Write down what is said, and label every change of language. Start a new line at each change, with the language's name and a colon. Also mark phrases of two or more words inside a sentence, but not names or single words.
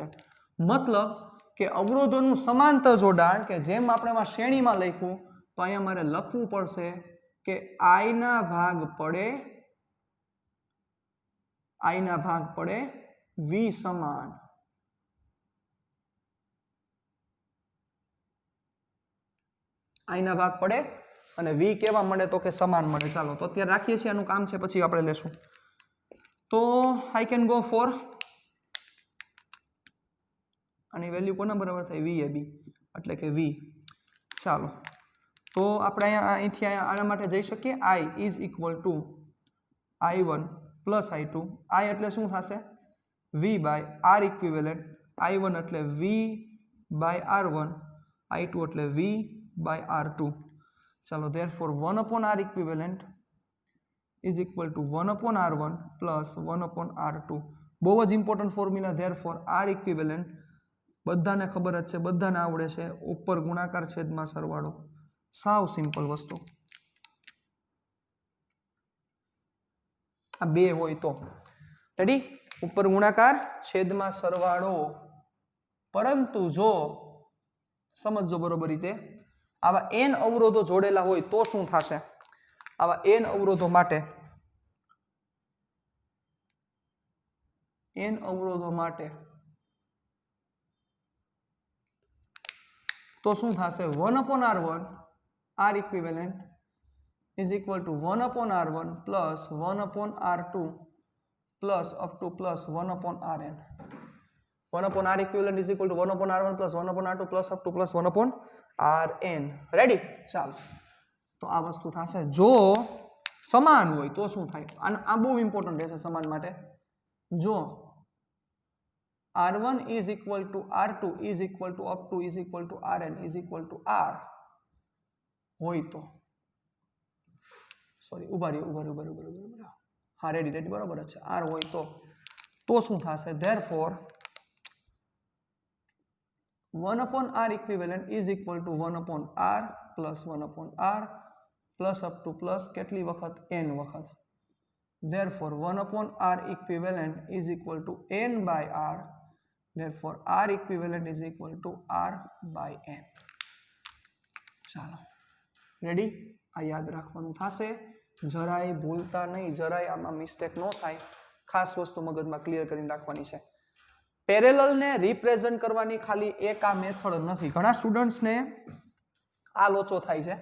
Gujarati: મતલબ કે અવરોધોનું સમાંતર જોડાણ, કે જેમ આપણે એમાં શ્રેણીમાં લખ્યું તો અહીંયા મારે લખવું પડશે કે I ના ભાગ પડે V સમાન. I ના ભાગ પડે અને V કેવા મળે? તો કે સમાન મળે. ચાલો તો અત્યારે રાખીએ છીએ, આનું કામ છે પછી આપણે લેશું. તો
English: I can go for
Gujarati: આની વેલ્યુ કોના બરાબર થાય? VAB એટલે કે V. ચાલો તો આપણે અહીંથી આના માટે જઈ શકીએ.
English: I is equal to I1 plus I2.
Gujarati: I એટલે શું થશે?
English: V by R equivalent.
Gujarati: I1 એટલે
English: V by R1,
Gujarati: I2 એટલે
English: V by R2. ચાલો therefore 1 upon R equivalent is equal to 1 upon R1 plus 1 upon R2.
Gujarati: બહુ જ
English: important formula. therefore R equivalent
Gujarati: બધાને ખબર જ છે, બધાને આવડે છે. ઉપર ગુણાકાર છેદમાં સરવાળો. સાવ સિમ્પલ વસ્તુ. આ બે હોય તો રેડી, ઉપર ગુણાકાર છેદમાં સરવાળો. પરંતુ જો સમજો બરોબર રીતે, આવા n અવરોધો જોડેલા હોય તો શું થશે? આવા n અવરોધો માટે તો શું થશે?
English: 1 upon R1 R equivalent is equal to 1 upon R1 plus 1 upon R2 plus up to plus 1 upon Rn. 1 upon R equivalent is equal to 1 upon R1 plus 1 upon R2 plus up to plus 1 upon Rn.
Gujarati: રેડી? ચાલો તો આ વસ્તુ થશે. જો સમાન હોય તો શું થાય? આ બહુ ઇમ્પોર્ટન્ટ રહેશે સમાન માટે. જો
English: R1 is equal to R2 is equal to up to is equal to Rn is equal to R
Gujarati: હોય તો, સોરી ઉભા રહ્યો. હા રેડી બરોબર છે. R હોય તો શું થશે?
English: therefore 1 upon R equivalent is equal to 1 upon R plus 1 upon R plus up to plus
Gujarati: કેટલી વખત? n વખત.
English: therefore 1 upon R equivalent is equal to n by R. therefore R equivalent is equal to R by n.
Gujarati: ચાલો રેડી? આ યાદ રાખવાનું થશે. જરાય ભૂલતા નહીં, જરાય આમાં મિસ્ટેક ન થાય. ખાસ વસ્તુ મગજમાં ક્લિયર કરીને રાખવાની છે. પેરેલલને રિપ્રેઝન્ટ કરવાની ખાલી એક આ મેથડ નથી. ઘણા સ્ટુડન્ટ્સને આ લોચો થાય છે.